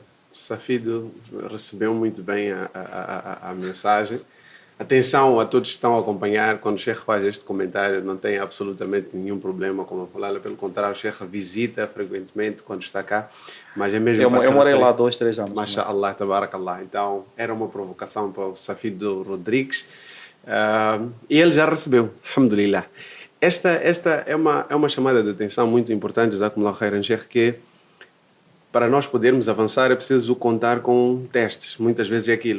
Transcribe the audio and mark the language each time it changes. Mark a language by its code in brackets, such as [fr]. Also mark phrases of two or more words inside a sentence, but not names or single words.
[pt] O Safido recebeu muito bem a mensagem. Atenção a todos que estão a acompanhar. Quando o Sheikh faz este comentário, não tem absolutamente nenhum problema com a Mafalala. Pelo contrário, o Sheikh visita frequentemente quando está cá. Mas é mesmo eu morei lá 2, 3 anos. [ar] ما شاء الله، تبارك الله. [pt] Então, era uma provocação para o Safido Rodrigues. E ele já recebeu, alhamdulillah. Esta é uma chamada de atenção muito importante, [ar] جزاكم الله خيرا, Sheikh, [pt] que para nós podermos avançar é preciso contar com testes. Muitas vezes é aquilo.